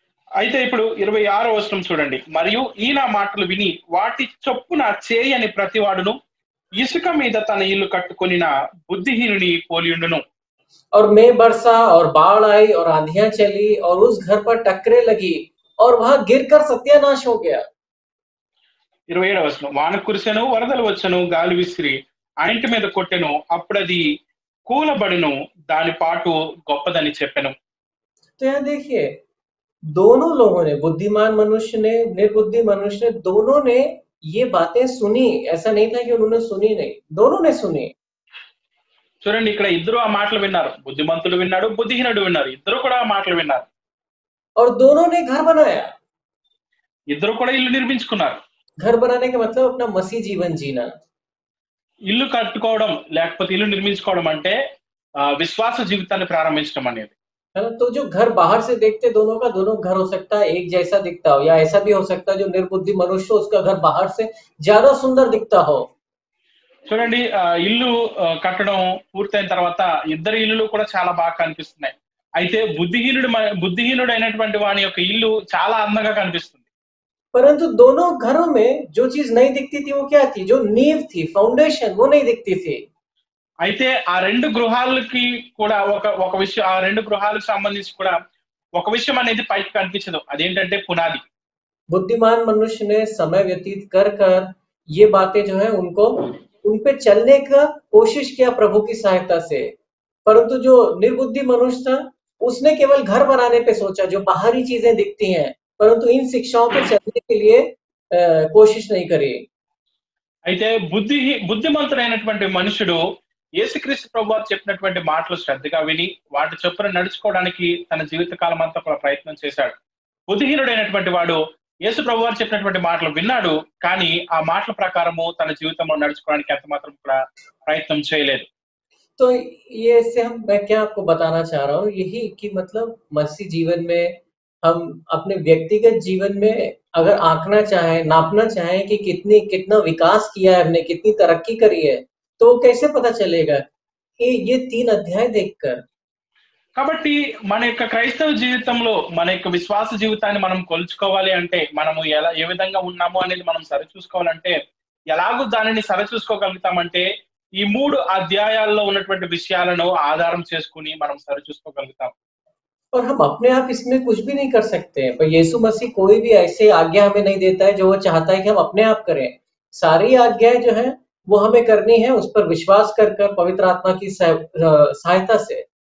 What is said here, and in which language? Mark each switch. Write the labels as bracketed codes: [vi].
[te] అయితే ఇప్పుడు 26వ వచనం చూడండి, మరియు ఈయన మాటలు విని వాటి చొప్పున చేయని ప్రతివాడును ఇసుక మీద తన ఇల్లు కట్టుకొనిన బుద్ధిహీనుని పోలియుండును. [hi] और मेघ बरसा और बाढ़ आई और आंधियां चली और उस घर पर टक्करें लगी और वह गिरकर सत्यानाश हो गया। [te] 27వ వచనం, వాన కురిసెను, వరదలు వచ్చెను, గాలి విసిరి ఆ ఇంటి మీద కొట్టెను, అప్పుడది కూలబడెను, దాని పాటు గొప్పదని చెప్పెను. [hi] तो यहाँ देखिए, दोनों लोगों ने, बुद्धिमान मनुष्य ने, निर्बुद्धि मनुष्य ने, दोनों ने ये बातें सुनी। ऐसा नहीं था कि उन्होंने सुनी नहीं, दोनों ने सुनी। [te] చూడండి, ఇక్కడ ఇద్దరు ఆ మాటలు విన్నారు. బుద్ధిమంతుడు విన్నాడు, బుద్ధిహీనుడు విన్నారు. ఇద్దరు కూడా ఆ మాటలు విన్నారు. [hi] और दोनों ने घर बनाया। [te] ఇద్దరు కూడా ఇల్లు నిర్మించుకున్నారు. [hi] घर बनाने का मतलब अपना मसीह जीवन जीना। [te] ఇల్లు కట్టుకోవడం లేకపోతే ఇల్లు నిర్మించుకోవడం అంటే విశ్వాస జీవితాన్ని ప్రారంభించడం అనేది. [hi] है ना? तो जो घर बाहर से देखते दोनों का दोनों घर हो सकता है एक जैसा दिखता हो, या ऐसा भी हो सकता है जो निर्बुद्धि मनुष्य हो उसका घर बाहर से ज्यादा सुंदर दिखता हो। [te] చూడండి, ఇల్లు కట్టడం పూర్తయిన తర్వాత ఇద్దరు ఇల్లులు కూడా చాలా బాగా కనిపిస్తున్నాయి. అయితే బుద్ధిహీనుడు అయినటువంటి వాని యొక్క ఇల్లు చాలా అందంగా కనిపిస్తుంది. [hi] परंतु दोनों घरों में जो चीज नहीं दिखती थी वो क्या थी? जो नींव थी, फाउंडेशन, वो नहीं दिखती थी। [te] అయితే ఆ రెండు గృహాలకి కూడా ఒక విషయం, ఆ రెండు గృహాలకు సంబంధించి కూడా ఒక విషయం అనేది పైకి కనిపించదు. అదేంటంటే పునాది. [hi] बुद्धिमान मनुष्य ने समय व्यतीत कर कर ये बातें जो है उनको उन पे चलने का कोशिश किया प्रभु की सहायता से। परंतु जो निर्बुद्धि मनुष्य था उसने केवल घर बनाने पे सोचा, जो बाहरी चीजें दिखती हैं, परंतु इन शिक्षाओं पे चलने के लिए कोशिश नहीं करी। [te] అయితే బుద్ధిమంతుడైనటువంటి మనుషుడు యేసుక్రీస్తు ప్రభువారు చెప్పినటువంటి మాటలు శ్రద్ధగా విని వాటి చొప్పున నడుచుకోవడానికి తన జీవితకాలం అంతా కూడా ప్రయత్నం చేశాడు. బుద్ధిహీనుడైనటువంటి వాడు యేసు ప్రభువారు చెప్పినటువంటి మాటలు విన్నాడు, కానీ ఆ మాటల ప్రకారము తన జీవితంలో నడుచుకోవడానికి ఎంత మాత్రం కూడా ప్రయత్నం చేయలేదు. [hi] तो ये से मैं क्या आपको बताना चाह रहा हूँ यही कि मतलब मसीह जीवन में हम अपने व्यक्तिगत जीवन में अगर आंकना चाहें, नापना चाहें कि कितना विकास किया है हमने, कितनी तरक्की करी है, तो कैसे पता चलेगा? कि ये 3 अध्याय देखकर। [te] కాబట్టి మన యొక్క క్రైస్తవ జీవితంలో మన యొక్క విశ్వాస జీవితాన్ని మనం కొలుచుకోవాలి అంటే, మనము ఏ విధంగా ఉన్నాము అనేది మనం సరిచూసుకోవాలంటే, ఎలాగో దానిని సరిచూసుకోగలుగుతామంటే ఈ 3 అధ్యాయాల్లో ఉన్నటువంటి విషయాలను ఆధారం చేసుకుని మనం సరిచూసుకోగలుగుతాం. [hi] और हम अपने आप इसमें कुछ भी नहीं कर सकते हैं, पर यीशु मसीह कोई भी ऐसे आज्ञा हमें नहीं देता है जो वो चाहता है कि हम अपने आप करें। सारी आज्ञाएं जो है वो हमें करनी है उस पर विश्वास कर पवित्र आत्मा की सहायता से।